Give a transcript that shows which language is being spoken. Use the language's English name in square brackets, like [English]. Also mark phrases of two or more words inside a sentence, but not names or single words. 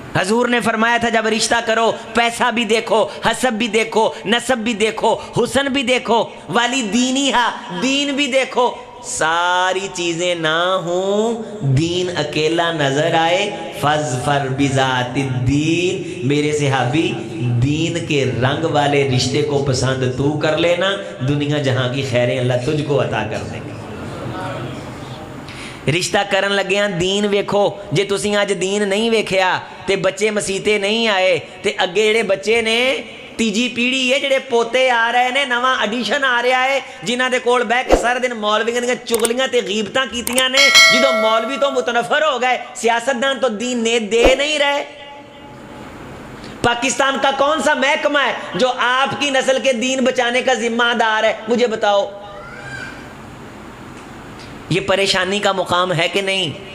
[Urdu] حضور نے فرمایا تھا جب رشتہ کرو پیسہ بھی دیکھو، حسب بھی دیکھو، نسب بھی دیکھو، حسن بھی دیکھو، [Arabic] والی دینی ہا، [Urdu] دین بھی دیکھو، ساری چیزیں نہ ہوں دین اکیلا نظر آئے، [Arabic] فاظفر بذات الدین، [Urdu] میرے صحابی دین کے رنگ والے رشتے کو پسند تو کر لینا، دنیا جہاں کی خیریں اللہ تجھ کو عطا کر دے گا۔ [Punjabi] رشتہ کرن لگیاں دین ویکھو، جے تسی آج دین نہیں ویکھیا تے بچے مسیتے نہیں آئے تے اگے جڑے بچے نے تیجی پیڑھی ہے، جڑے پوتے آ رہے نے، نواں ایڈیشن آ رہا ہے، جنہاں دے کول بہ کے سارے دن مولویاں دیاں چغلیاں تے غیبتاں کیتیاں نے، جدوں مولوی تو متنفر ہو گئے، سیاستدان تو دین نے دے نہیں رہے۔ [Urdu] پاکستان کا کون سا محکمہ ہے جو آپ کی نسل کے دین بچانے کا ذمہ دار ہے؟ مجھے بتاؤ، یہ پریشانی کا مقام ہے کہ نہیں؟